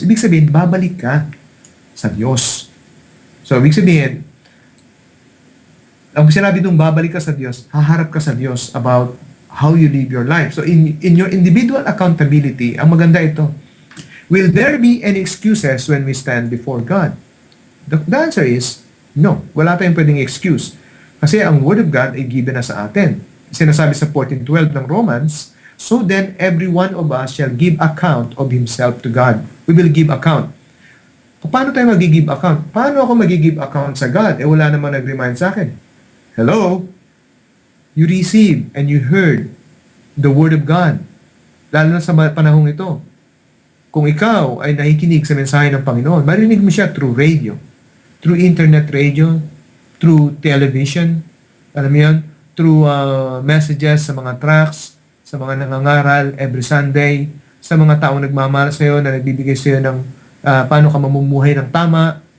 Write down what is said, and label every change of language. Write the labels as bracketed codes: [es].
[tl] Ibig sabihin, babalik ka sa Diyos. So, ibig sabihin, Ang sinabi nung babalik ka sa Diyos, haharap ka sa Diyos [en] about how you live your life. So in your individual accountability, [tl] ang maganda ito, [en] will there be any excuses when we stand before God? The answer is, no. [tl] Wala tayong pwedeng excuse. Kasi ang Word of God ay given na sa atin. Sinasabi sa 14:12 ng Romans, [en] so then every one of us shall give account of himself to God. We will give account. [tl] Paano tayo mag-give account? Paano ako mag-give account sa God? Wala namang nag-remind sa akin. Hello? [en] You received and you heard the Word of God. [tl] Lalo na sa panahong ito. Kung ikaw ay nakikinig sa mensahe ng Panginoon, marinig mo siya through radio, through internet radio, through television, alam mo yun, through messages sa mga tracts, sa mga nangangaral every Sunday, sa mga taong nagmamahal sa iyo na nagbibigay sa iyo ng paano ka mamumuhay ng tama.